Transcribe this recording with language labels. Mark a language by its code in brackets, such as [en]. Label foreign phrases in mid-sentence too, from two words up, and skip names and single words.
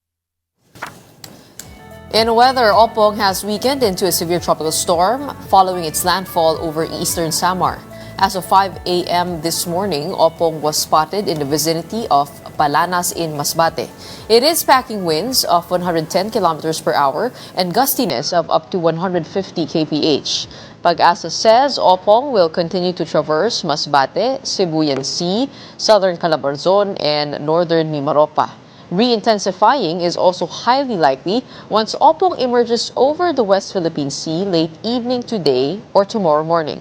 [en] In weather, Oppong has weakened into a severe tropical storm following its landfall over eastern Samar. As of 5 a.m. this morning, Oppong was spotted in the vicinity of Palanas in Masbate. It is packing winds of 110 kilometers per hour and gustiness of up to 150 kph. Pag-asa says Oppong will continue to traverse Masbate, Sibuyan Sea, southern Calabarzon, and northern Mimaropa. Re-intensifying is also highly likely once Oppong emerges over the West Philippine Sea late evening today or tomorrow morning.